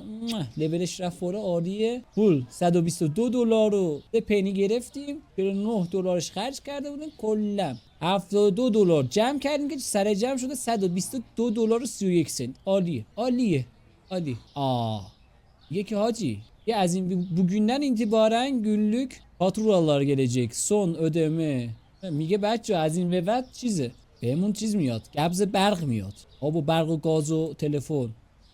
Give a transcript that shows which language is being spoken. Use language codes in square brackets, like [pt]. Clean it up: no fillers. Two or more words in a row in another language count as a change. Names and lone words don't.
[fa] لولش رفت فوره عالیه. پول $122 رو به پنی گرفتیم. $49 خرج کرده بودیم کلا $72 جمع کردیم که سر جمع شده $122.31. عالیه. [tr] Yeki hacı. Ya azim bugünden itibaren günlük faturalar gelecek. Son ödeme. [fa] میگه بچه از این به بعد چیزه بهمون چیز میاد. قبض برق میاد. آب و برق و گاز و تلفن.